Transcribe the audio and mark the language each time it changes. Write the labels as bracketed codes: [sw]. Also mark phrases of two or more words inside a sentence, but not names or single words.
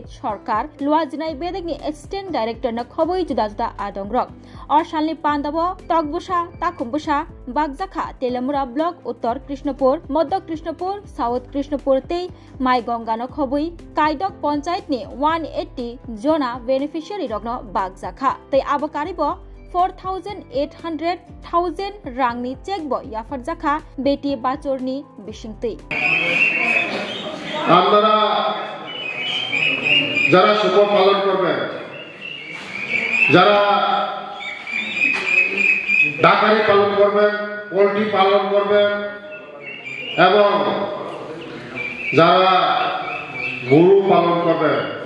[trp] Sarkar Luajinai Bedekni [en] Assistant Director [trp] na Khoboi Juda Juda Adong Rok Salni Pandabo Tokbusha Takumbusha Bagjakha Telamura Block Uttar Krishnapur Madhya Krishnapur South Krishnapur Tei Mai Gonga na Khoboi Kaidok Panchayat ni 180 Jona beneficiary rogno Bagjakha Tei abokaribo 4,800,000 rangni checkbo yafarjakha beti bachorni bishingtui [bn] আপনারা যারা শুকর পালন করবেন যারা ডাকারি পালন করবেন পোল্ট্রি পালন করবেন এবং যারা গরু পালন করবেন